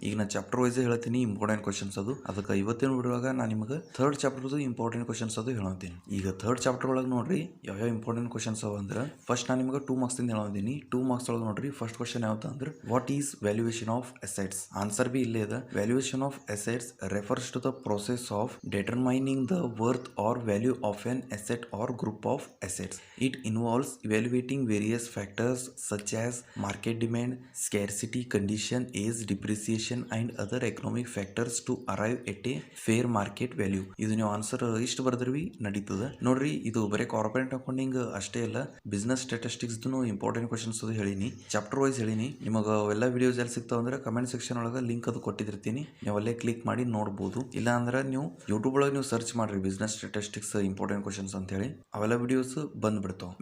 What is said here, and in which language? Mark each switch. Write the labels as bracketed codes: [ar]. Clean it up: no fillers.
[kn] ಈಗ ನಾನು chapter wise ಹೇಳ್ತೀನಿ ಇಂಪಾರ್ಟೆಂಟ್ ಕ್ವಶನ್ಸ್ ಅದು. ಅದಕ್ಕೆ ಇವತ್ತಿನ ವಿಡಿಯೋದಾಗ ನಾನು ನಿಮಗೆ ಥರ್ಡ್ ಚಾಪ್ಟರ್ದು ಇಂಪಾರ್ಟೆಂಟ್ ಕ್ವಶನ್ಸ್ ಅದು ಹೇಳ್ತೀನಿ. ಈಗ ಥರ್ಡ್ ಚಾಪ್ಟರ್ ಒಳಗೆ ನೋಡ್ರಿ ಯಾವ ಇಂಪಾರ್ಟೆಂಟ್ ಕ್ವಶನ್ಸ್ ಅವ ಅಂದ್ರೆ ಫಸ್ಟ್ ನಾನು ನಿಮಗೆ 2 ಮಾರ್ಕ್ಸ್ ಹೇಳ್ತೀನಿ. 2 ಮಾರ್ಕ್ಸ್ ಒಳಗೆ ನೋಡ್ರಿ ಫಸ್ಟ್ ಕ್ವಶನ್ ಯಾವ್ದು ಅಂದ್ರೆ [en] What is valuation of assets. [kn] Answer B ಇಲ್ಲೇ ಇದೆ. [en] Valuation of assets refers to the process of determining the worth or value of an asset or group of assets. It involves evaluating various factors such as market demand, scarcity condition, age, depreciation and other economic factors to arrive at a fair market value. [kn] ಇದು ನೀವು answer ಇಷ್ಟು ಬರೆದ್ರಿ ನಡೀತದೆ ನೋಡ್ರಿ. ಇದು ಬರೀ corporate accounting ಅಷ್ಟೇ ಇಲ್ಲ, business statistics important questions ಅದು ಹೇಳಿನಿ, ಚಾಪ್ಟರ್ ವೈಸ್ ಹೇಳಿನಿ. ನಿಮಗೆ ಅವೆಲ್ಲ ವಿಡಿಯೋಸ್ ಎಲ್ಲಿ ಸಿಗ್ತಾವ ಅಂದ್ರೆ ಕಮೆಂಟ್ ಸೆಕ್ಷನ್ ಒಳಗೆ ಲಿಂಕ್ ಅದು ಕೊಟ್ಟಿರ್ತೀನಿ, ನೀವು ಅಲ್ಲೇ ಕ್ಲಿಕ್ ಮಾಡಿ ನೋಡ್ಬೋದು. ಇಲ್ಲ ಅಂದ್ರೆ ನೀವು ಯೂಟ್ಯೂಬ್ ಒಳಗೆ ನೀವು ಸರ್ಚ್ ಮಾಡ್ರಿ ಬಿಸ್ನೆಸ್ ಸ್ಟ್ಯಾಟಿಸ್ಟಿಕ್ಸ್ ಇಂಪಾರ್ಟೆಂಟ್ ಕ್ವಶನ್ಸ್ ಅಂತ ಹೇಳಿ, ಅವೆಲ್ಲ ವಿಡಿಯೋಸ್ ಬಂದ್ಬಿಡ್ತಾವ.